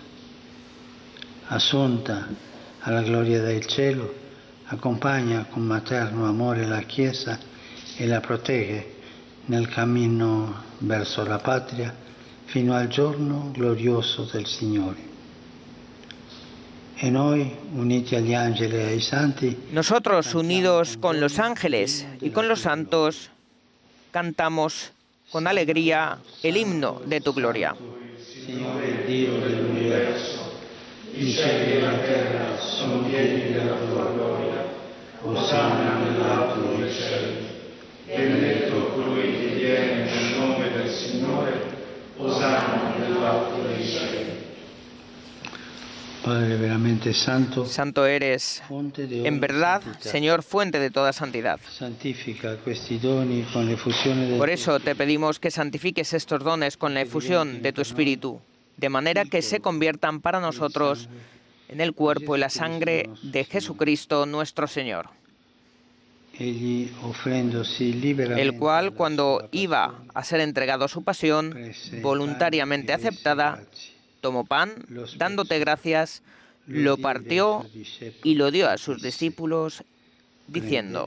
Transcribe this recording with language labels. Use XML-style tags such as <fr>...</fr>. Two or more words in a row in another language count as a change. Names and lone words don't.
<it>Assunta alla gloria del cielo, accompagna con materno amore la Chiesa e la protegge nel cammino verso la patria fino al giorno glorioso del Signore. E noi, uniti agli angeli e ai santi,</it> <es>Nosotros, unidos con los ángeles y con los santos, cantamos con alegría el himno de tu gloria.</es> <it>Signore Dio dell'universo, i cieli e la terra sono pieni della tua gloria. Osanna nell'alto dei cieli. Benedetto colui che viene nel nome del Signore. Osanna nell'alto dei cieli. Padre veramente santo,</it> <es>Santo eres,</es> <it>fonte de</it> <es>en</es> <it>ogni</it> <es>verdad,</es> <it>santità.</it> <es>Señor, fuente de toda santidad.</es> <it>Santifica questi doni con l'effusione del</it> <es>Por eso te pedimos que santifiques estos dones con la efusión de tu Espíritu, de manera que se conviertan para nosotros en el cuerpo y la sangre de Jesucristo nuestro Señor,</es> <it>Egli offrendosi liberamente</it> <es>el cual,</es> <it>alla</it> <es>cuando</es> <it>sua</it> <es>iba</es> <it>passione,</it> <es>a ser entregado a su pasión,</es> <it>prese il</it> <es>voluntariamente</es> <it>pane e disse</it> <es>aceptada,</es> <it>grazie.</it> <es>tomó pan, dándote gracias, lo partió y lo dio a sus discípulos, diciendo:</es>